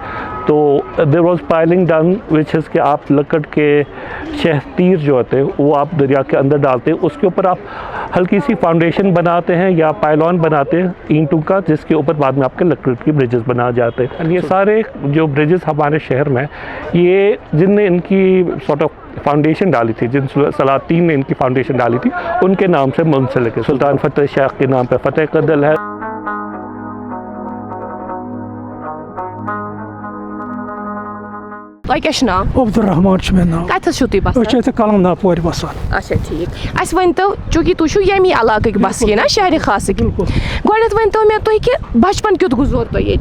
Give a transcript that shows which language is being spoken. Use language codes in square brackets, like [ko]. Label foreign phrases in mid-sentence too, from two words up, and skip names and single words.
[ur] तो [en] there was piling done which is [ur] کہ آپ لکڑ کے شہتیر جو ہوتے ہیں وہ آپ دریا کے اندر ڈالتے ہیں، اس کے اوپر آپ ہلکی سی فاؤنڈیشن بناتے ہیں یا پائلن بناتے ہیں اینٹوں کا، جس کے اوپر بعد میں آپ کے لکڑ کی برجز بنا جاتے ہیں. یہ سارے جو برجز ہمارے شہر میں، یہ جنہوں نے ان کی [en] sort of foundation [ur] ڈالی تھی، جن سلاطین نے ان کی فاؤنڈیشن ڈالی تھی، ان کے نام سے منسلک ہے. سلطان فتح شاہ کے نام پہ فتح کدل ہے. [ks] تۄہہِ کیٛاہ چھُ ناو؟ عبدالرحمان چھُ مےٚ ناو۔ کَتٮ۪تھ چھُو تُہۍ أسۍ چھِ بسان؟ ییٚتہِ کلم ناپورِ بسان۔ اچھا ٹھیٖک، اَسہِ ؤنۍتو چوٗنٛکہِ تُہۍ چھُو ییٚمی علاقٕکۍ بسکیٖن شہرِ خاصٕکۍ، گۄڈنٮ۪تھ ؤنۍتو مےٚ تُہۍ کہِ بچپن کیُتھ گُزور تۄہہِ ییٚتہِ؟